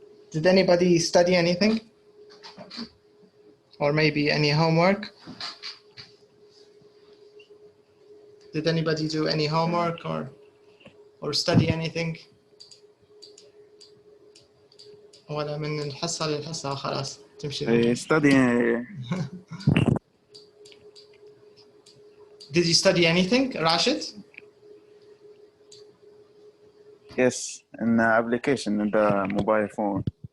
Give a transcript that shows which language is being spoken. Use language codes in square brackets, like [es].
[en] Did anybody study anything? Or maybe any homework? Did anybody do any homework or study anything? [ar] ولا من الحصة للحصة خلاص تمشي. [en] Study. Did you study anything, Rashid? Yes, an application in the mobile phone.